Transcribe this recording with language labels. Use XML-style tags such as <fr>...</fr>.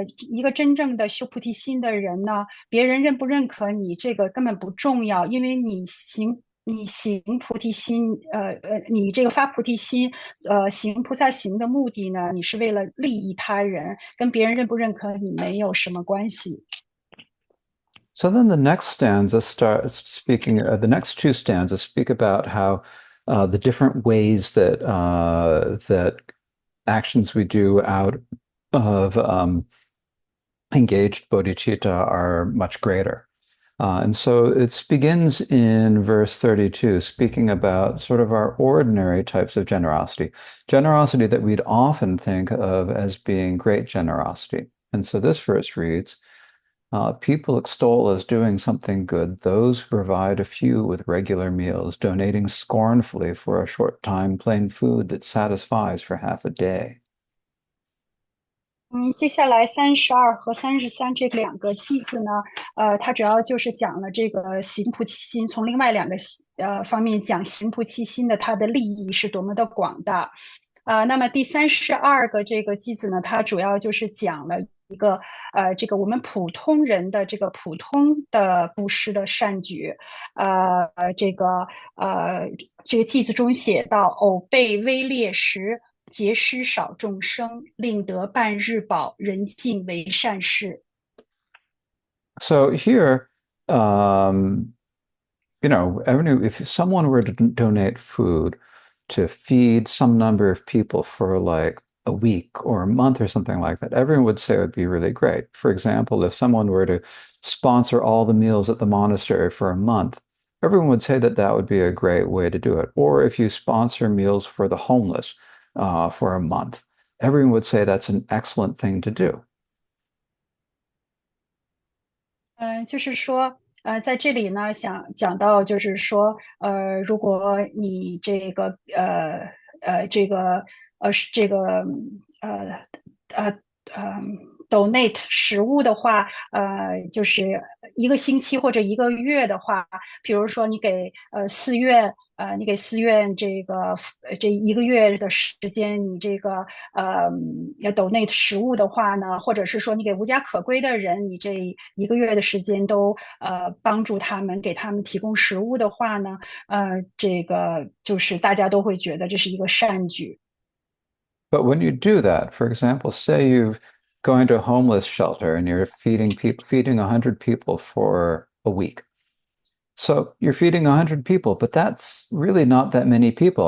<zh>一个真正的修菩提心的人呢，别人认不认可你，这个根本不重要，因为你行菩提心，你这个发菩提心，行菩萨行的目的呢，你是为了利益他人，跟别人认不认可你没有什么关系。</zh> <en>So then the next stanza starts speaking, the next two stanzas speak about how the different ways that actions we do out of engaged bodhicitta are much greater. And so it begins in verse 32, speaking about sort of our ordinary types of generosity, generosity that we'd often think of as being great generosity. And so this verse reads, people extol as doing something good those who provide a few with regular meals, donating scornfully for a short time plain food that satisfies for half a day.</en> <zh>接下来32和33这两个句子呢，它主要就是讲了这个行菩提心，从另外两个方面讲行菩提心的它的利益是多么的广大。那么第32个这个句子呢，它主要就是讲了一个这个我们普通人的这个普通的布施的善举，这个这个句子中写到：偶被危劣时，结施少众生，令得半日饱，人尽为善事。</zh> <en>So here, um, if someone were to donate food to feed some number of people for like a week or a month or something like that, everyone would say it would be really great. For example, if someone were to sponsor all the meals at the monastery for a month, everyone would say that that would be a great way to do it. Or if you sponsor meals for the homeless for a month, everyone would say that's an excellent thing to do.</en> <zh>就是说，在这里呢，想讲到，就是说，如果你这个这个是这个呃呃呃 donate 食物的话，就是一个星期或者一个月的话，比如说你给寺院，你给寺院这个这一个月的时间，你这个要 donate 食物的话呢，或者是说你给无家可归的人，你这一个月的时间都帮助他们，给他们提供食物的话呢，这个就是大家都会觉得这是一个善举。</zh> <en>But when you do that, for example, say you've going to a homeless shelter and you're feeding 100 people for a week. So you're feeding 100 people, but that's really not that many people.</en>